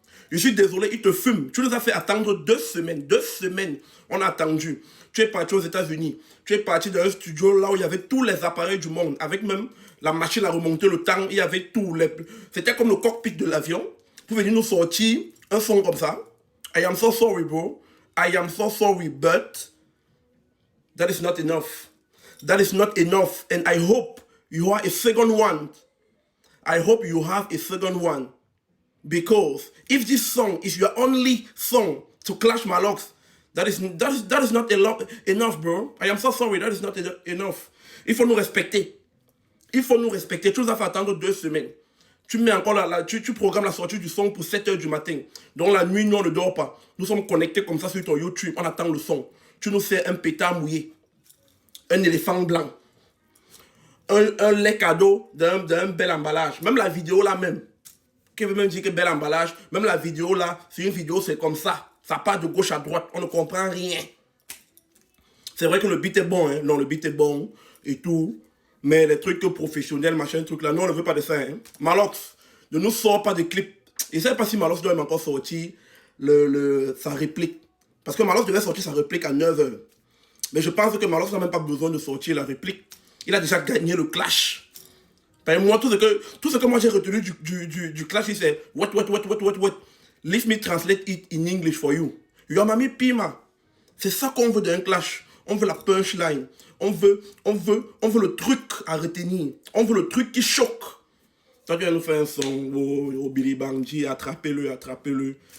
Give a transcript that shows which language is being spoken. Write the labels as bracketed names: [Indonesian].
[French] Je suis désolé, il te fume. Tu nous as fait attendre 2 semaines. 2 semaines, on a attendu. Tu es parti aux États-Unis. Tu es parti dans un studio là où il y avait tous les appareils du monde. Avec même la machine à remonter le temps. Il y avait tout. C'était comme le cockpit de l'avion. Pour venir nous sortir un son comme ça. [English] I am so sorry, bro. I am so sorry, but that is not enough. That is not enough. And I hope you have a second one. I hope you have a second one. Because if this song is your only song to clash Malox, that is not enough, bro. I am so sorry, that is not enough. [French] Il faut nous respecter. Il faut nous respecter. Tu nous as fait attendre 2 semaines. Tu mets encore tu programmes la sortie du son pour 7 h du matin. Donc la nuit, nous, on ne dort pas. Nous sommes connectés comme ça sur ton YouTube. On attend le son. Tu nous fais un pétard mouillé. Un éléphant blanc. Un lait cadeau d'un bel emballage. Même la vidéo là même. Qui veut même dire que bel emballage, même la vidéo là, c'est une vidéo, c'est comme ça. Ça part de gauche à droite, on ne comprend rien. C'est vrai que le beat est bon, hein. Non, le beat est bon et tout. Mais les trucs professionnels, machin, truc là, nous on ne veut pas de ça, hein. Malox, ne nous sort pas de clip. Et je ne sais pas si Malox doit même encore sortir sa réplique. Parce que Malox devait sortir sa réplique à 9 h. Mais je pense que Malox n'a même pas besoin de sortir la réplique. Il a déjà gagné le clash. Moi, tout ce que moi j'ai retenu du clash, c'est what. [English] Let me translate it in English for you. Yamami Pima. [French] C'est ça qu'on veut d'un clash. On veut la punchline. On veut le truc à retenir. On veut le truc qui choque. Toi, tu vas nous faire un son, Billy Bangji, attrapez-le.